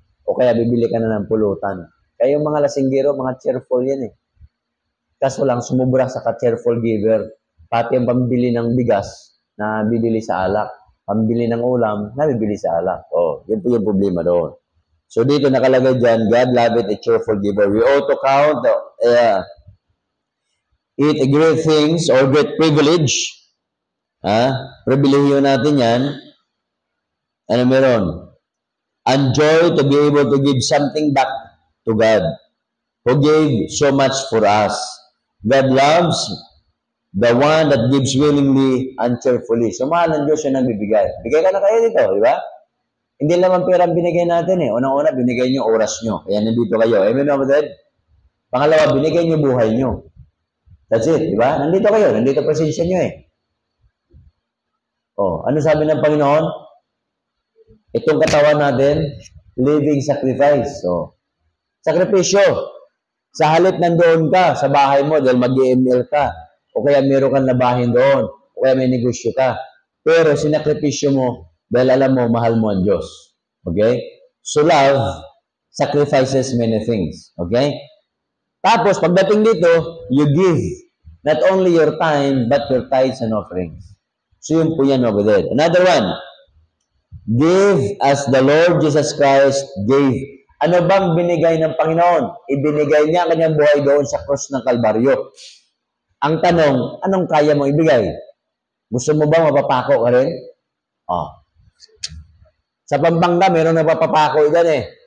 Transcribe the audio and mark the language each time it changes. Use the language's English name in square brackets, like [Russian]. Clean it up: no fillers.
[Filipino] O kaya bibili ka na ng pulutan. Kaya yung mga lasinggero, mga cheerful yan eh. Kaso lang, sumubra sa ka-cheerful giver. Pati ang pambili ng bigas na bibili sa alak. Pambili ng ulam na bibili sa alak. Oh, yun po yung problema doon. So dito nakalagay dyan, [English] God loveth a cheerful giver. We ought to count it a great things or great privilege. [Filipino] Pribilehiyo natin yan. Ano meron? [English] And joy to be able to give something back to God who gave so much for us. God loves the one that gives willingly and cheerfully. [Filipino] So mahal ng Diyos yung nagbibigay. Bigay ka na kayo dito, di ba? Hindi naman pera binigay natin eh. Unang-una, binigay nyo oras nyo. Kaya nandito kayo. Amen, kapatid? Pangalawa, binigay nyo buhay nyo. [English] That's it, [Filipino] di ba? Nandito kayo. Nandito presensya nyo eh. Oh, ano sabi ng Panginoon? Itong katawan natin, [English] living sacrifice. [Filipino] So, sakripisyo. Sa halip nandoon ka sa bahay mo dahil mag-EML ka. O kaya meron kang labahin doon. O kaya may negosyo ka. Pero sinakripisyo mo dahil alam mo, mahal mo ang Diyos. Okay? [English] So love sacrifices many things. Okay? [Filipino] Tapos, pagdating dito, [English] you give not only your time, but your tithes and offerings. [Filipino] So yun po yan [English] over there. Another one. Give as the Lord Jesus Christ gave. [Filipino] Ano bang binigay ng Panginoon? Ibinigay niya kanyang buhay doon sa cross ng Kalbaryo. Ang tanong, anong kaya mo ibigay? Gusto mo ba mapapako ka rin? Oh. Sa Pampanga, meron nagpapapako dyan eh.